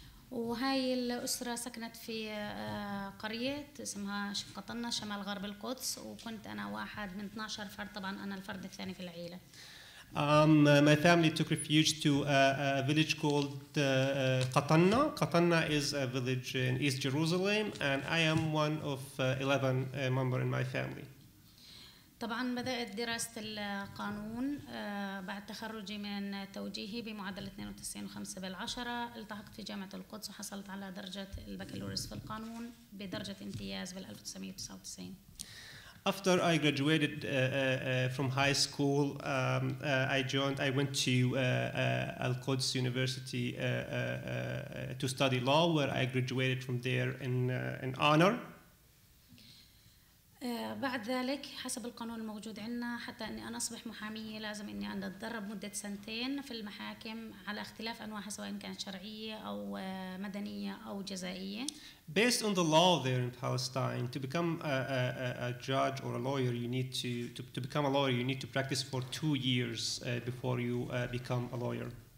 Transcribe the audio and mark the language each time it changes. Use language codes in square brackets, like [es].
[ar] وهاي الأسرة سكنت في قرية اسمها قطنة شمال غرب القدس، وكنت أنا واحد من 12 فرد، طبعا أنا الفرد الثاني في العيلة. [en] My family took refuge to a village called Qatanna. Qatanna is a village in East Jerusalem, and I am one of 11 members in my family. [ar] طبعا بدأت دراسة القانون بعد تخرجي من توجيهي بمعدل 92.5 التحقت في جامعة القدس وحصلت على درجة البكالوريوس في القانون بدرجة امتياز بال 1999. [en] After I graduated from high school, I went to Al-Quds University to study law, where I graduated from there in honor. [ar] بعد ذلك حسب القانون الموجود عندنا حتى أني أنا أصبح محامية لازم أني أنا أتدرب مدة 2 في المحاكم على اختلاف أنواعها سواء كانت شرعية أو مدنية أو جزائية. [en] Based on the law there in Palestine, to become a judge or a lawyer, you need to become a lawyer. You need to practice for 2 years before you become a lawyer.